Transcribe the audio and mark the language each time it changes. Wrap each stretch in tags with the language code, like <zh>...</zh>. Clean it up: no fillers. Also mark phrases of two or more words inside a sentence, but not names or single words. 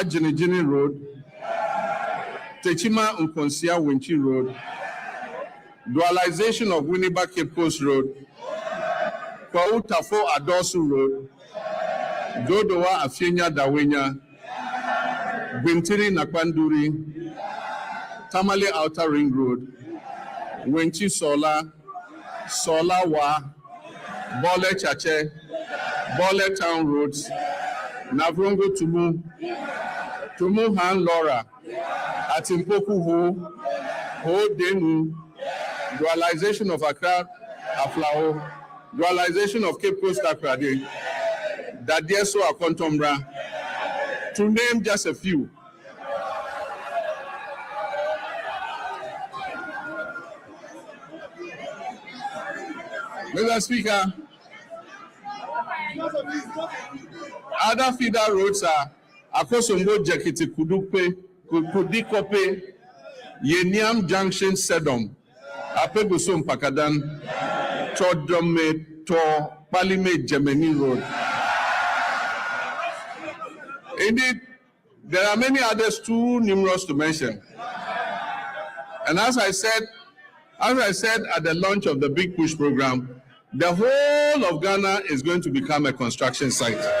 <en>Jinijini Road, Techima Nkonsia Winchi Road, dualization of Winneba Cape Coast Road, Kwau Tafo Adosu Road, Dodowa Afienya Dawenya, Gwintiri Nakpanduri, Tamale Outer Ring Road, Winchi Sola, Sola Wa, Bole Chache, Bole Town Roads, Navrongo Tumu, Tumu Han Laura, Atimpoku Ho Denu, dualization of Accra Aflao, dualization of Cape Coast Akrade, Dadieso Akontombra, to name just a few. Mr. Speaker, other feeder roads are Akosombo Jekiti Kudupe, Kudikope, Yeniam Junction Sedom, Apegusom Pakadan, Todome to Palime Gemini Road. Indeed, there are many others too numerous to mention. And as I said at the launch of the Big Push program, the whole of Ghana is going to become a construction site.</en>